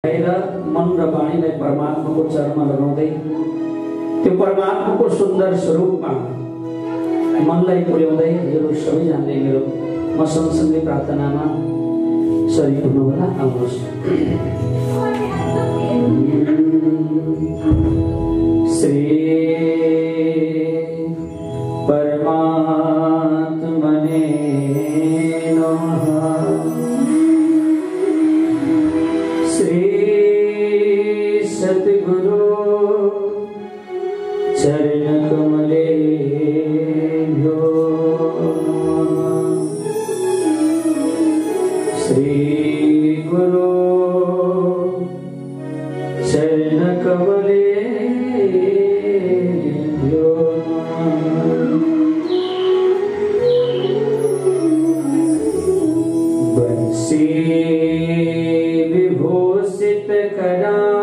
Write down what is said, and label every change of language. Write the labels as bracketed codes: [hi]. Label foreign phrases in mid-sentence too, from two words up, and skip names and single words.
[ne] मन र वाणीलाई परमात्माको चरणमा लगाउँदै त्यो परमात्माको सुन्दर स्वरूपमा मनलाई पुर्याउँदै हजुर सबैजनाले मेरो म सँगसँगै प्रार्थनामा सरिक हुनुहोला। [sa] आउनुहोस्। श्री परमात्मने नमः। श्री सद्गुरु चरण कमलेभ्यो श्री गुरु चरण कमलेभ्यो बंसी विभूषित करा